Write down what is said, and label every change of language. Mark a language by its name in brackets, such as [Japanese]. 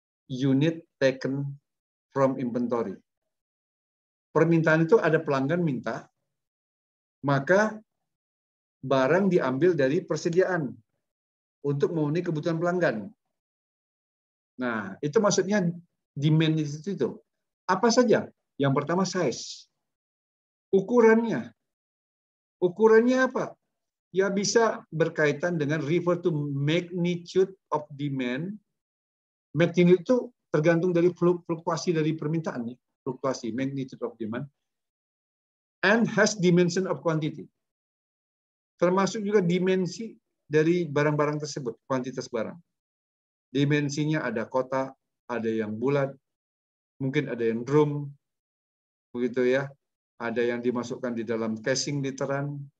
[English] Unit taken from inventory. [Indonesian] Permintaan itu ada pelanggan minta, maka barang diambil dari persediaan untuk memenuhi kebutuhan pelanggan. Nah, itu maksudnya demand itu. Apa saja? Yang pertama size. Ukurannya. Ukurannya apa? Ya bisa berkaitan dengan [English] refer to magnitude of demand. [Indonesian] Magnitude itu tergantung dari fluktuasi dari permintaan, ya. [English] Fluktuasi, magnitude of demand. And has dimension of quantity. [Indonesian] Termasuk juga dimensi dari barang-barang tersebut, kuantitas barang. Dimensinya ada kotak, ada yang bulat, mungkin ada yang drum, begitu ya, ada yang dimasukkan di dalam casing literan.